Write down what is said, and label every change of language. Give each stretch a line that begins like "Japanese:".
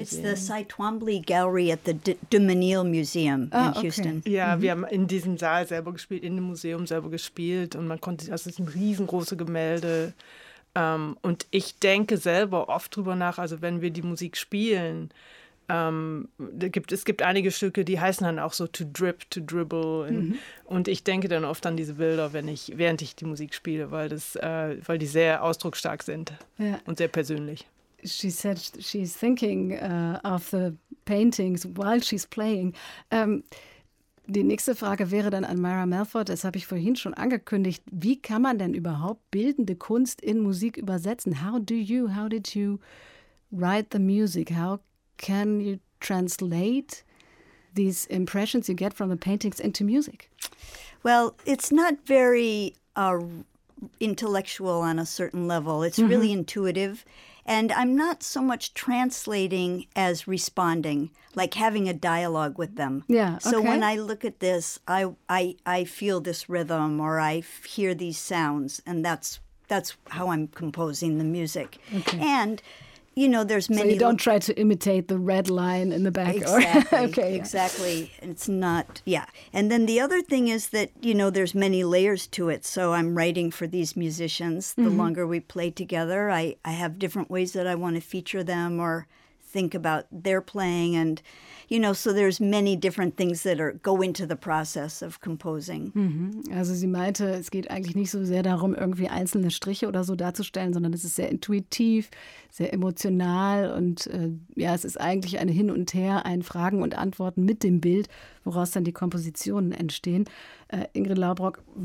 English: It's the Cy Twombly Gallery at the Dumanil Museum in Houston.
German: Ja, wir haben in diesem Saal selber gespielt, in dem Museum selber gespielt und man konnte, das ist ein riesengroßes Gemälde. Und ich denke selber oft drüber nach, also wenn wir die Musik spielen, es gibt einige Stücke, die heißen dann auch so To Drip, To Dribble. Und ich denke dann oft an diese Bilder, während ich die Musik spiele, weil die sehr ausdrucksstark sind und sehr persönlich.
English: She said she's thinking of the paintings while she's playing.
German: Die nächste Frage wäre dann an Myra Melford, das habe ich vorhin schon angekündigt. Wie kann man denn überhaupt bildende Kunst in Musik übersetzen?
English: How did you write the music? How can you translate these impressions you get from the paintings into music? Well, it's not very intellectual on a certain level. It's really intuitive. And I'm not so much translating as responding, like having a dialogue with them. Yeah. So okay. When I look at this, I feel this rhythm or I hear these sounds, and that's how I'm composing the music. Okay. And you know, there's many. So you don't try to imitate the red line in the back. Exactly. Okay. Exactly. Yeah. It's not. Yeah. And then the other thing is that you know there's many layers to it. So I'm writing for these musicians. The longer we play together, I have different ways that I want to feature them or think about their playing, and you know, so there's many different things that are go into the process of composing.
German: Also sie meinte, es geht eigentlich nicht so sehr darum, irgendwie einzelne Striche oder so darzustellen, sondern es ist sehr intuitiv, sehr emotional und es ist eigentlich ein Hin und Her, ein Fragen und Antworten mit dem Bild, woraus dann die Kompositionen entstehen. Ingrid Laubrock,